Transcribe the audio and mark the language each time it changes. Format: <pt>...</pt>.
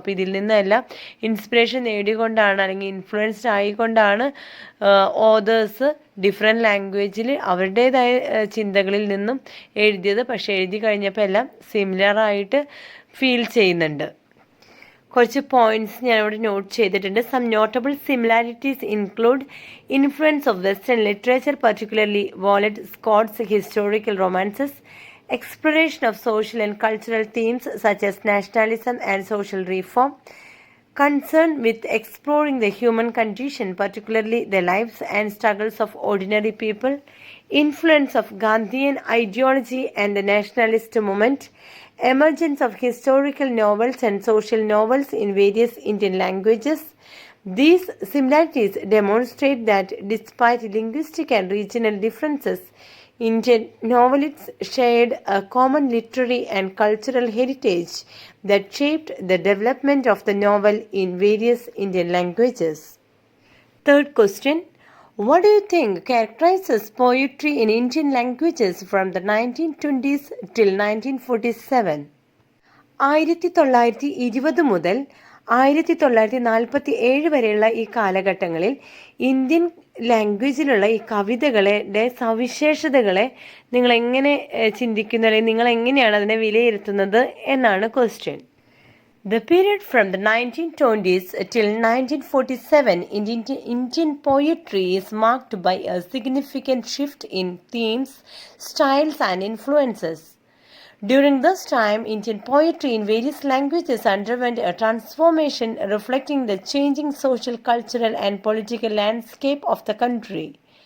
<ml>അപ്പോൾ ഇതിൽ നിന്നെല്ലാം ഇൻസ്പിറേഷൻ നേടിക്കൊണ്ടാണ് അല്ലെങ്കിൽ ഇൻഫ്ലുവൻസ്ഡ് ആയിക്കൊണ്ടാണ് ഓതേഴ്സ് ഡിഫറെൻറ്റ് ലാംഗ്വേജിൽ അവരുടേതായ ചിന്തകളിൽ നിന്നും എഴുതിയത്. പക്ഷേ എഴുതി കഴിഞ്ഞപ്പോൾ എല്ലാം സിമിലറായിട്ട് ഫീൽ ചെയ്യുന്നുണ്ട്. കുറച്ച് പോയിന്റ്സ് ഞാനിവിടെ നോട്ട് ചെയ്തിട്ടുണ്ട്.</ml> <en>Some notable similarities include influence of western literature, particularly Walter Scott's historical romances, exploration of social and cultural themes such as nationalism and social reform, concern with exploring the human condition, particularly the lives and struggles of ordinary people, influence of Gandhian ideology and the nationalist movement, emergence of historical novels and social novels in various Indian languages. These similarities demonstrate that despite linguistic and regional differences, Indian novelists shared a common literary and cultural heritage that shaped the development of the novel in various Indian languages. Third question. What do you think characterizes poetry in Indian languages from the 1920s till 1947?</en> <ml>1920 മുതൽ 1947 വരെയുള്ള ഈ കാലഘട്ടങ്ങളിൽ Indian ലാംഗ്വേജിലുള്ള ഈ കവിതകളുടെ സവിശേഷതകളെ നിങ്ങൾ എങ്ങനെ ചിന്തിക്കുന്നു, അല്ലെങ്കിൽ നിങ്ങൾ എങ്ങനെയാണ് അതിനെ വിലയിരുത്തുന്നത് എന്നാണ് question.</ml> <en>The period from the 1920s till 1947 in Indian poetry is marked by a significant shift in themes, styles and influences. During this time, Indian poetry in various languages underwent a transformation reflecting the changing social, cultural and political landscape of the country.</en>